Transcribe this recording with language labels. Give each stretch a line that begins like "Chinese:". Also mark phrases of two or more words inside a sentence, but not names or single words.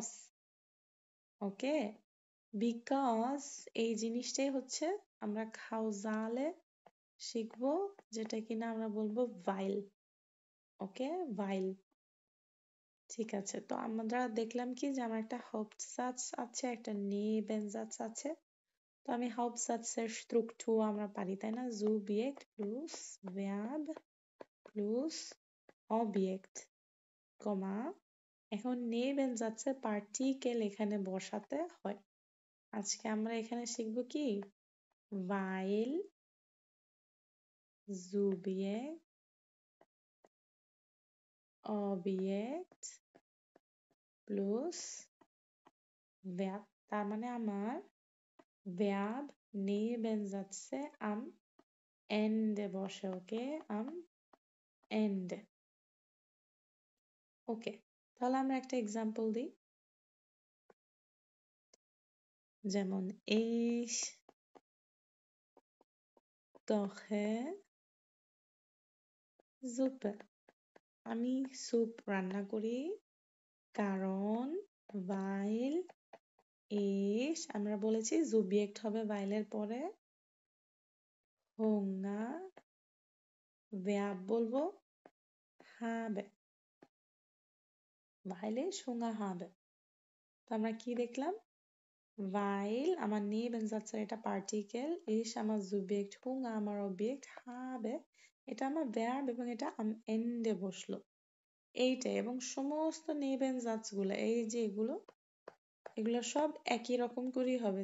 Bangla: ওকে, বিকজ এই জিনিসটাই হচ্ছে আমরা কাউজালে শিখবো, যেটা কিনা আমরা বলবো ভাইল। ওকে, ভাইল। ঠিক আছে, তো আমরা দেখলাম কি যে আমার একটা Hauptsatz আছে, একটা Nebensatz আছে। তো আমি Hauptsatz এর Struktur আমরা পারি, তাই না?
German: Subjekt plus Verb plus Objekt,
Bangla: কমা। এখন Nebensatz এ পার্টিকেল এখানে বসাতে হয়। আজকে আমরা এখানে শিখবো কি
German: weil, Subjekt, Objekt plus Verb।
Bangla: তার মানে আমার Verb Nebensatz এ
German: am Ende
Bangla: বসে। ওকে,
German: am Ende।
Bangla: ওকে, তাহলে আমরা একটা এক্সাম্পল দিই।
German: যেমন ich koche Suppe,
Bangla: আমি স্যুপ রান্না করি কারণ
German: weil ich,
Bangla: আমরা বলেছি subject হবে weil এর পরে, Hunger verb বলবো habe,
German: weil ich Hunger habe।
Bangla: তো আমরা কি দেখলাম, weil আমার Nebensatz এর এটা পার্টিকেল, ich আমার subject, Hunger আমার object, habe এটা আমার verb এবং এটা
German: am Ende
Bangla: বসলো। এইটাই, এবং সমস্ত Nebensatz গুলো এই যে এগুলো সব একই রকম করেই হবে।